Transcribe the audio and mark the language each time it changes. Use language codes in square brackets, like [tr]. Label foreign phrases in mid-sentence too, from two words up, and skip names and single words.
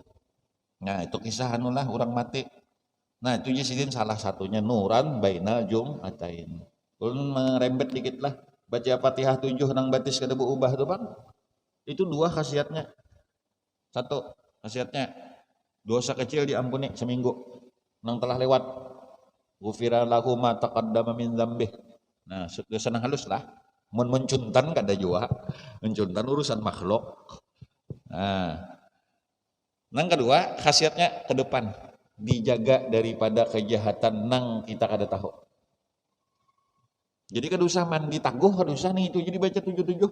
[bjn] Nah itu kisah anu lah orang mati. Nah itu sidin salah satunya [ar] نورا بين الجمعتين. [bjn] Ulun merembet dikit lah, baca Fatihah 7 nang batis kada ubah tuh bang. Itu dua khasiatnya. Satu khasiatnya dosa kecil diampuni seminggu nang telah lewat. [ar] غفر له ما تقدم من ذنبه. [bjn] Nah, dosa nang halus lah. Mun mencuntan kada jua. Mencuntan urusan makhluk. Nah, nang kedua khasiatnya ke depan dijaga daripada kejahatan nang kita kada tahu. Jadi kada usah mandi taguh, kada usah nih itu jadi baca 77.